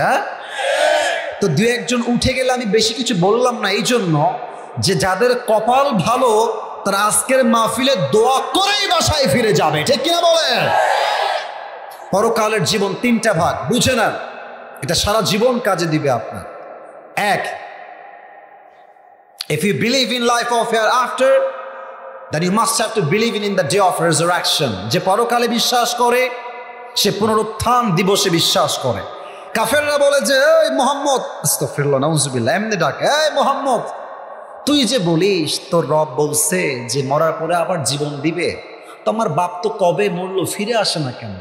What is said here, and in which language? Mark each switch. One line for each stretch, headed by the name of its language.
Bangla: হ্যাঁ, তো 2-1 জন উঠে গেলে আমি বেশি কিছু বললাম না, এই জন্য যে যাদের কপাল ভালো তারা আজকের মাহফিলে দোয়া করেই বাসায় ফিরে যাবে, ঠিক কিনা বলেন? পরকালের জীবন 3টা ভাগ, বুঝে না, এটা সারা জীবন কাজে দিবে আপনার।
English: 1, if you believe in life of hereafter, then you must have to believe in the day of resurrection.
Bangla: যে পরকালে বিশ্বাস করে সে পুনরুত্থান দিবসে বিশ্বাস করে। কাফেররা বলে যে এই মুহাম্মদ, আস্তাগফিরুল্লাহ নাউজুবিল্লাহ, এমনি ডাকে, এই মুহাম্মদ তুই যে বলিস তোর রব বলছে যে মরার পরে আবার জীবন দিবে, তো আমার বাপ তো কবে মরলো, ফিরে আসে না কেন?